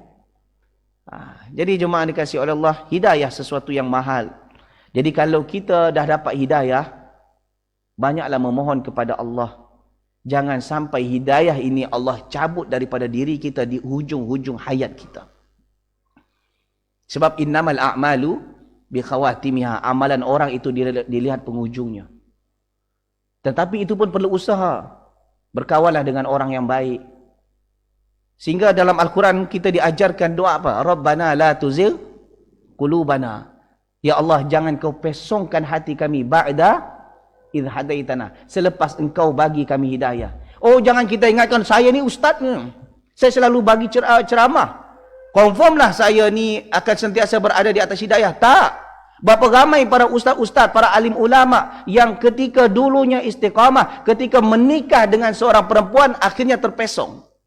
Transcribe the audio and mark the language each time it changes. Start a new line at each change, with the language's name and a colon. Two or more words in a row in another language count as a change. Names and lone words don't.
Malay: Jadi jemaah dikasihi oleh Allah, hidayah sesuatu yang mahal. Jadi kalau kita dah dapat hidayah, banyaklah memohon kepada Allah. Jangan sampai hidayah ini Allah cabut daripada diri kita di hujung-hujung hayat kita.
Arabic: Sebab إنما الأعمال بخواتيمها.
Malay: Amalan orang itu dilihat penghujungnya. Tetapi itu pun perlu usaha. Berkawanlah dengan orang yang baik. Sehingga dalam Al-Quran kita diajarkan doa apa?
Arabic: ربنا لا تزغ قلوبنا.
Malay: Ya Allah, jangan kau pesongkan hati kami
Arabic: بعد إذ هديتنا.
Malay: Selepas engkau bagi kami hidayah. Oh, jangan kita ingatkan saya ni ustaz ni. Saya selalu bagi ceramah. Confirmlah saya ni akan sentiasa berada di atas hidayah. Tak. Berapa ramai para ustaz-ustaz, para alim ulama yang ketika dulunya istiqamah, ketika menikah dengan seorang perempuan akhirnya terpesong.